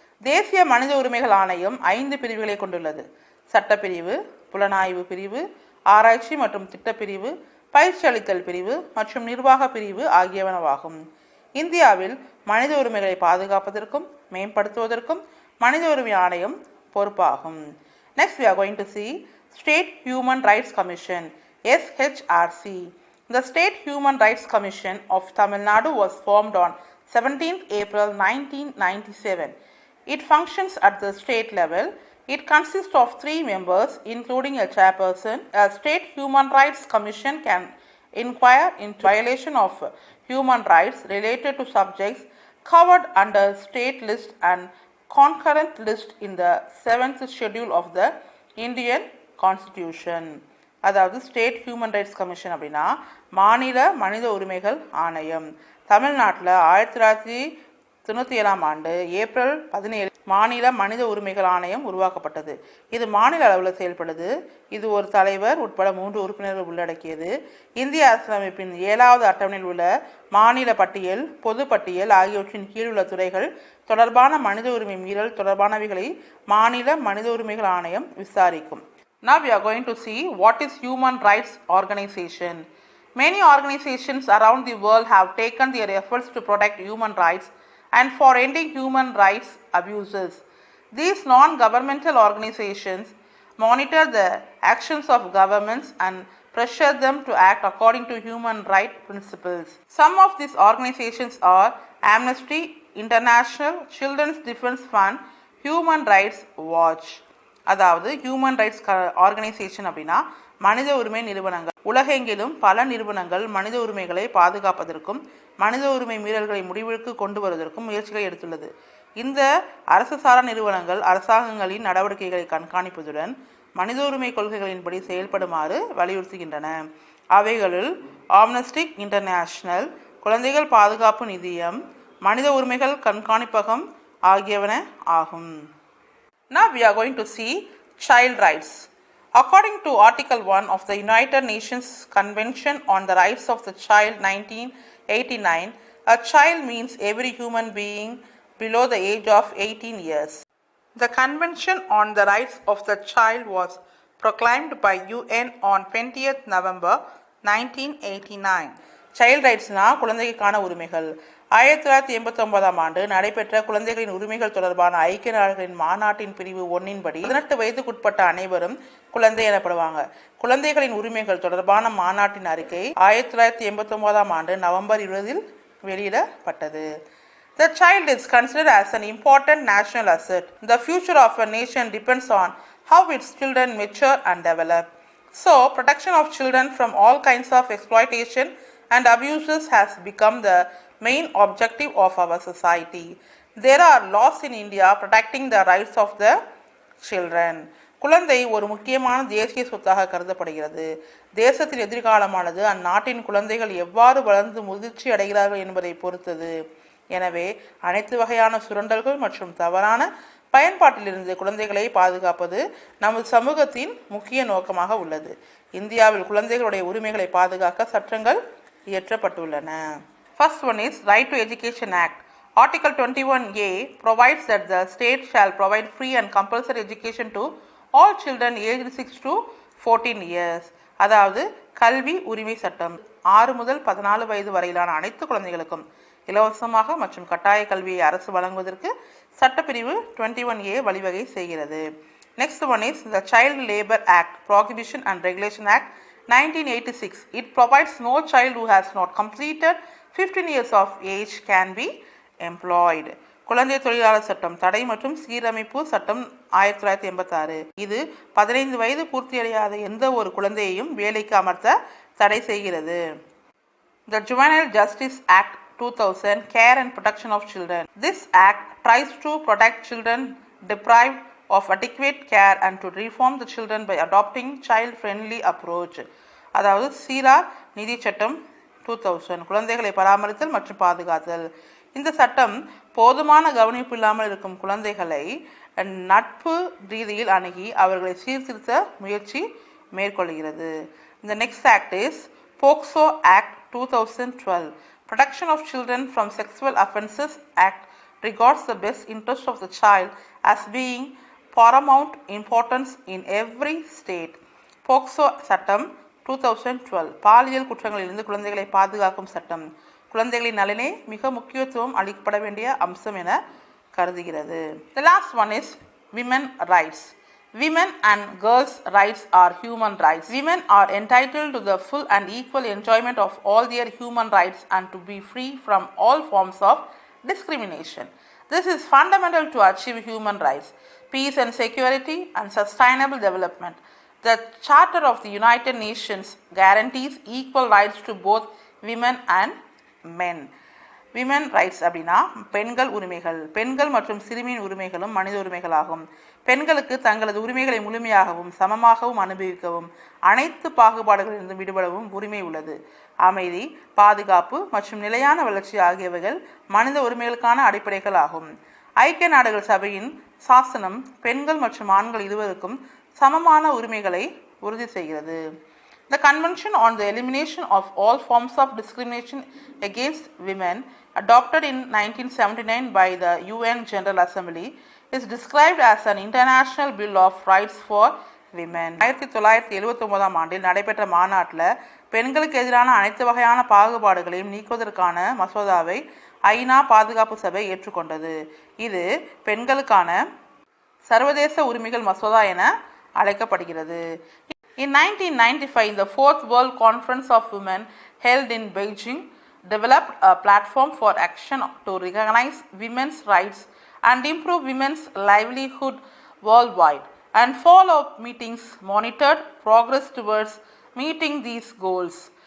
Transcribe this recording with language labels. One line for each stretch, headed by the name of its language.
Tamil: தேசிய மனித உரிமைகள் ஆணையம் 5 பிரிவுகளை கொண்டுள்ளது. சட்டப்பிரிவு, புலனாய்வு பிரிவு, ஆராய்ச்சி மற்றும் திட்டப்பிரிவு, பயிற்சி அளித்தல் பிரிவு மற்றும் நிர்வாக பிரிவு ஆகியவனவாகும். இந்தியாவில் மனித உரிமைகளை பாதுகாப்பதற்கும் மேம்படுத்துவதற்கும் மனித உரிமை ஆணையம் பொறுப்பாகும்.
English: Next we are going to see State Human Rights Commission, SHRC. The State Human Rights Commission of Tamil Nadu was formed on 17th April 1997. It functions at the state level. It consists of 3 members, including a chairperson. A State Human Rights Commission can inquire into violation of human rights related to subjects covered under state list and concurrent list in the 7th schedule of the Indian Constitution.
Tamil: அதாவது state human rights commission அப்படின்னா மாநில மனித உரிமைகள் ஆணையம். தமிழ்நாட்டில் 1997ஆம் ஆண்டு April 17 மாநில மனித உரிமைகள் ஆணையம் உருவாக்கப்பட்டது. இது மாநில அளவில் செயல்படுது. இது ஒரு தலைவர் உட்பட 3 உறுப்பினர்கள் உள்ளடக்கியது. இந்திய அரசியலமைப்பின் 7வது அட்டவணையில் உள்ள மாநில பட்டியல், பொது பட்டியல் ஆகியவற்றின் கீழ் உள்ள துறைகள் தொடர்பான மனித உரிமை மீறல் தொடர்பானவைகளை மாநில மனித உரிமைகள் ஆணையம் விசாரிக்கும்.
English: Now we are going to see what is human rights organization. Many organizations around the world have taken their efforts to protect human rights and for ending human rights abuses. These non-governmental organizations monitor the actions of governments and pressure them to act according to human rights principles. Some of these organizations are Amnesty International, Children's Defense Fund, Human Rights Watch.
Tamil: அதாவது human rights organisation அப்படின்னா மனித உரிமை நிறுவனங்கள். உலகெங்கிலும் பல நிறுவனங்கள் மனித உரிமைகளை பாதுகாப்பதற்கும் மனித உரிமை மீறல்களை முடிவுக்கு கொண்டு வருவதற்கும் முயற்சிகளை எடுத்துள்ளது. இந்த அரசு சாரா நிறுவனங்கள் அரசாங்கங்களின் நடவடிக்கைகளை கண்காணிப்பதுடன் மனித உரிமை கொள்கைகளின்படி செயல்படுமாறு வலியுறுத்துகின்றன. அவைகளில் ஆம்னஸ்டி இன்டர்நேஷனல், குழந்தைகள் பாதுகாப்பு நிதியம், மனித உரிமைகள் கண்காணிப்பகம் ஆகியவன ஆகும்.
English: Now we are going to see child rights. According to Article 1 of the United Nations Convention on the Rights of the Child 1989, a child means every human being below the age of 18 years. The Convention on the Rights of the Child was proclaimed by UN on 20th November 1989.
Tamil: Child rights-னா குழந்தைக்கான உரிமைகள். 1989ஆம் ஆண்டு நடைபெற்ற குழந்தைகளின் உரிமைகள் தொடர்பான ஐக்கிய நாடுகளின் மாநாட்டின் பிரிவு 1 படி 18 வயதுக்குட்பட்ட அனைவரும் குழந்தை எனப்படுவாங்க. குழந்தைகளின் உரிமைகள் தொடர்பான மாநாட்டின் அறிக்கை 1989ஆம் ஆண்டு நவம்பர் 20இல் வெளியிடப்பட்டது.
English: The child is considered as an important national asset. The future of a nation depends on how its children mature and develop. So, protection of children from all kinds of exploitation and abuses has become the main objective of our society. There are laws in India protecting the rights of the children.
Tamil: குழந்தை ஒரு முக்கியமான தேசிய சொத்தாக கருதப்படுகிறது. தேசத்தின் எதிர்காலமானது அந்நாட்டின் குழந்தைகள் எவ்வாறு வளர்ந்து முதிர்ச்சி அடைகிறார்கள் என்பதை பொறுத்தது. எனவே அனைத்து வகையான சுரண்டல்கள் மற்றும் தவறான பயன்பாட்டிலிருந்து குழந்தைகளை பாதுகாப்பது நமது சமூகத்தின் முக்கிய நோக்கமாக உள்ளது. இந்தியாவில் குழந்தைகளுடைய உரிமைகளை பாதுகாக்க சட்டங்கள் இயற்றப்பட்டுள்ளன.
English: First one is Right to Education Act. Article 21A provides that the state shall provide free and compulsory education to all children aged 6 to 14 years.
Tamil: அதாவது கல்வி உரிமை சட்டம் 6 முதல் 14 வயது வரையிலான அனைத்து குழந்தைகளுக்கும் இலவசமாக மற்றும் கட்டாய கல்வியை அரசு வழங்குவதற்கு சட்டப்பிரிவு 21A வழிவகை செய்கிறது.
English: Next one is the Child Labor Act, Prohibition and Regulation Act 1986. It provides no child who has not completed 15 years of age can be employed.
Tamil: குழந்தை தொழிலாளர் சட்டம் தடை மற்றும் சீரமைப்பு சட்டம் 1986. இது 15 வயது பூர்த்தியடையாத எந்த ஒரு குழந்தையையும் வேலைக்கு அமர்த்த தடை செய்கிறது.
English: The Juvenile Justice Act 2000, Care and Protection of Children. This act tries to protect children deprived of adequate care and to reform the children by adopting child-friendly approach.
Tamil: அதாவது சீரார் நிதி சட்டம் 2000, குழந்தைகளை பராமரித்தல் மற்றும் பாதுகாத்தல். இந்த சட்டம் போதுமான கவனிப்பு இல்லாமல் இருக்கும் குழந்தைகளை நட்பு ரீதியில் அணுகி அவர்களை சீர்திருத்த முயற்சி மேற்கொள்கிறது.
English: The next act is POCSO Act 2012. Protection of Children from Sexual Offences Act regards the best interest of the child as being paramount importance in every state.
Tamil: POCSO சட்டம் 2012 பாலியல் குற்றங்களிலிருந்து குழந்தைகளை பாதுகாக்கும் சட்டம். குழந்தைகளின் நலனே மிக முக்கியத்துவம் அளிக்கப்பட வேண்டிய அம்சம் என கருதுகிறது.
English: The last one is women rights. Women and girls' rights are human rights. Women are entitled to the full and equal enjoyment of all their human rights and to be free from all forms of discrimination. This is fundamental to achieve human rights, peace and security, and sustainable development. The Charter of the United Nations guarantees equal rights to both women and men.
Tamil: Women rights அப்படின்னா பெண்கள் உரிமைகள். பெண்கள் மற்றும் சிறுமியின் உரிமைகளும் மனித உரிமைகளாகும். பெண்களுக்கு தங்களது உரிமைகளை முழுமையாகவும் சமமாகவும் அனுபவிக்கவும் அனைத்து பாகுபாடுகளிலிருந்து விடுபடவும் உரிமை உள்ளது. அமைதி, பாதுகாப்பு மற்றும் நிலையான வளர்ச்சி ஆகியவைகள் மனித உரிமைகளுக்கான அடிப்படைகள் ஆகும். ஐக்கிய நாடுகள் சபையின் சாசனம் பெண்கள் மற்றும் ஆண்கள் இருவருக்கும் சமமான உரிமைகளை உறுதி செய்கிறது.
English: The Convention on the Elimination of All Forms of Discrimination Against Women, adopted in 1979 by the UN General Assembly, is described as an international bill of rights for women.
Tamil: 1979 ஆண்டில் நடைபெற்ற மாநாட்டில் பெண்களுக்கு எதிரான அனைத்து வகையான பாகுபாடுகளையும் நீக்குவதற்கான மசோதாவை ஐநா பாதுகாப்பு சபை ஏற்றுக்கொண்டது. இது பெண்களுக்கான சர்வதேச உரிமைகள் மசோதா என அழைக்கப்படுகிறது.
English: In 1995, the Fourth World Conference of Women held in Beijing developed a platform for action to recognize women's rights and improve women's livelihood worldwide, and follow-up meetings monitored progress towards meeting these goals.